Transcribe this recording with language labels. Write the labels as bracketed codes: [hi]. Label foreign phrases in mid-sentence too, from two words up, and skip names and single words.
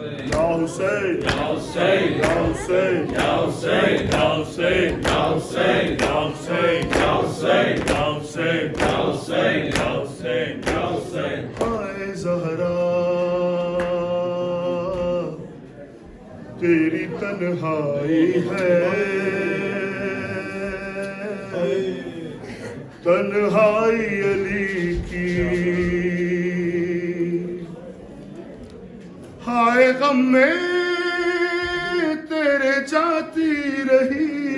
[ar] يا حسين, يا حسين, يا حسين, يا حسين, يا حسين, يا حسين, يا حسين, يا حسين, يا حسين, يا حسين, يا حسين, يا حسين. [ur] ہائے زہرا, تیری تنہائی ہے، تنہائی علی کی، ہائے غم میں تیرے جاتی رہی,